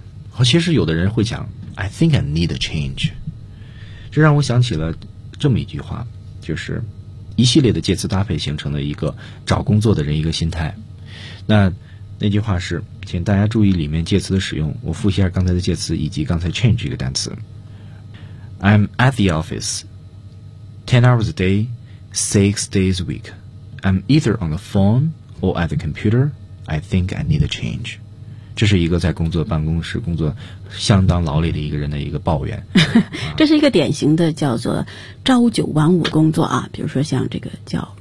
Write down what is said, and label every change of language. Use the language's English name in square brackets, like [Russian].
[Chinese] 好，其实有的人会讲 [English] I think I need a change。 [Chinese] 这让我想起了这么一句话，就是一系列的介词搭配形成了一个找工作的人一个心态。那句话是，请大家注意里面介词的使用。我复习一下刚才的介词以及刚才 change 这个单词。 [English] I'm at the office 10 hours a day, 6 days a week. I'm either on the phone or at the computer. I think I need a change. [Chinese] 这是一个在工作办公室工作相当劳累的一个人的一个抱怨。这是一个典型的叫做朝九晚五工作啊，比如说像这个叫